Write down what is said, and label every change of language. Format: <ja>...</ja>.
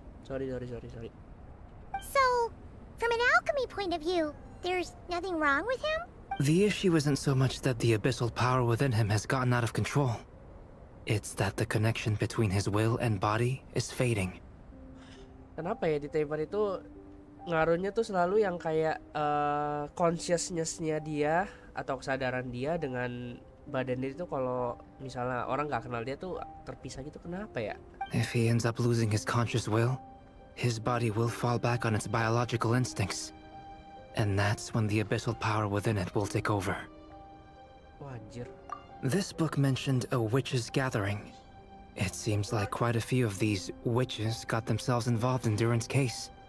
<en>Sorry. So, from an alchemy point of view, there's nothing wrong with him? The issue isn't so much that the abyssal power within him has gotten out of control. It's that the connection between his will and body is fading.</en> <id>Kenapa ya di Taiwan itu ngaruhnya tuh selalu yang kayak consciousness-nya dia atau kesadaran dia dengan badan dia itu kalau misalnya orang nggak kenal dia tuh terpisah gitu, kenapa ya?</id> <en>If he ends up losing his conscious will, his body will fall back on its biological instincts. And that's when the abyssal power within it will take over.</en> <id>Wah, anjir.</id> <en>This book mentioned a witches' gathering. It seems like quite a few of these witches got themselves involved in Durin's case.</en>